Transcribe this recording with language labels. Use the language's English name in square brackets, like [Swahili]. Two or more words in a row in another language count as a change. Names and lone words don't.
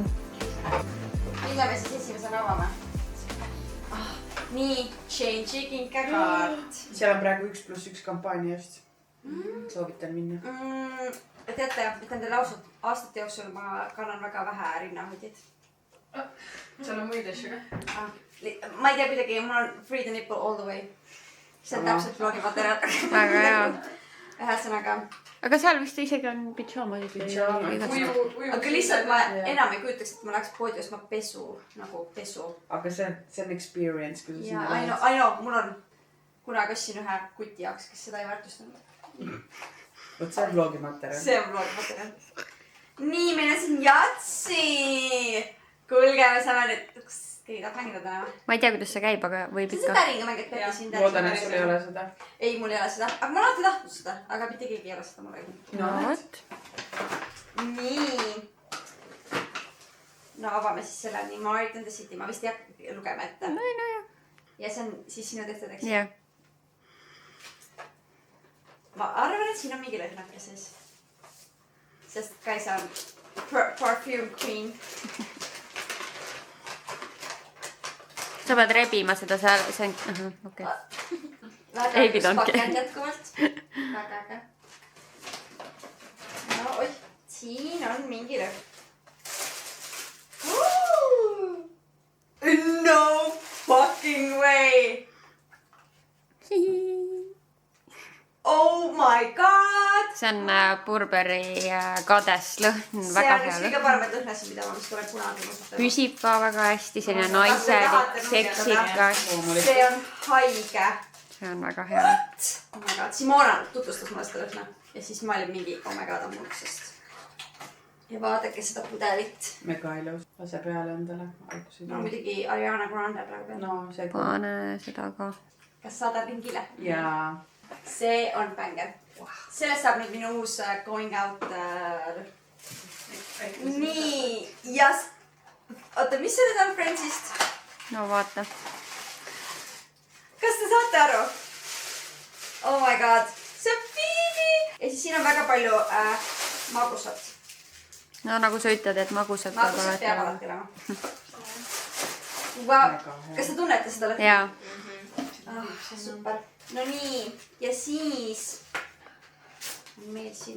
[Estonian] Mille me siis esimesena avame? Nii, change'i kinkekaart. Seal on praegu 1+1 kampaaniast. Soovitan minna. Teate, ütlen teile ausalt, aastate jooksul ma kannan väga vähe rinnahoidjaid. Seal on muid asju ka? Ma ei tea kuidagi, mul on [English] free the nipple all the way. [Estonian] See on täpselt vlogimaterjal. Väga hea. Ühesõnaga. Aga seal vist isegi on pidžaamad. Aga lihtsalt ma enam ei kujutaks, et ma läheks poodi ostma pesu, nagu pesu. Aga see on experience, kui sa Ja sinna lähed. [English] I know, [Estonian] mul on kunagi ostsin ühe kuti jaoks, kes seda ei väärtustanud. Vot see on vlogimaterjal. See on vlogimaterjal. Nii, meil on siin jatsi. Kuulge, me saame nüüd, kas keegi tahab mängida täna? Ma ei tea, kuidas see käib, aga võib See on ikka. täringa mängid, Peti siin täringa. Loodan, et sul ei ole seda. Ei, mul ei ole seda. Aga ma olen alati tahtnud seda. Aga mitte keegi ei ole seda mulle. No vot. Nii. No avame siis selle nii Mart and the City. Ma vist ei hakka lugema ette. No jah. Ja see on siis sinu tehtud, eks? Jah. Ma arvan, et siin on mingi lõhnake sees. Sest Kaisa on [English] perfume queen. [Estonian] Sa pead rebima seda seal, see on, okei. Ei pidanudki. Pakend jätkuvalt. Väga äge. No oih, siin on mingi lõhn. [English] No fucking way! Oh my god! [Estonian] See on Burberry kadeslõhn, See väga on üks hea kõige lõhn. paremaid lõhnasid, mida ma vist olen kunagi kasutanud. Püsib ka väga hästi, selline naiselik, seksikas. See on haige. See on väga hea. [English] Oh my god, [Estonian] Simona tutvustas mulle seda lõhna. Ja siis ma olin mingi, [English] oh my god, [Estonian] on mulksest. Ja vaadake seda pudelit. Mega ilus. Lase peale endale. No muidugi Ariana Grande praegu peal. No see ka. Pane seda ka. Kas saadab ringile? Jaa. See on bänger. Sellest saab nüüd minu uus [English] going out. [Estonian] Nii, ja... Oota, mis see nüüd on Friendsist? No vaata. Kas te saate aru? [English] Oh my god. [Estonian] See on Phoebe! Ja siis siin on väga palju magusat. No nagu sa ütled, et magusad peab Magusat peab alati alati olema. Väga hea. Kas te tunnete seda lõhna? jaa. Super. No nii, ja siis on meil siin